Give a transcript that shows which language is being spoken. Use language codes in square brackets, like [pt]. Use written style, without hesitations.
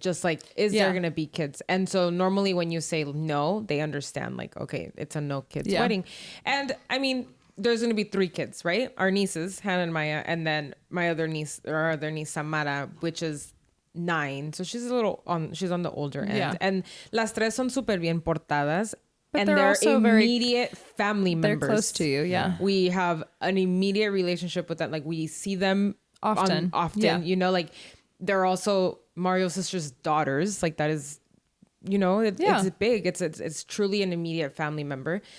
[en] Just like, is there going to be kids? And so normally when you say no, they understand like, okay, it's a no kids wedding. And I mean, there's going to be 3 kids, right? Our nieces, Hannah and Maya, and then my other niece, Samara, which is 9. So she's she's on the older end. Yeah. [es] And las tres son súper bien portadas. [en] But and they're also immediate family members. They're close to you, yeah. We have an immediate relationship with them. Like we see them often. Yeah. Like they're also Mario's sister's daughters. Like that is, it's big. It's truly an immediate family member.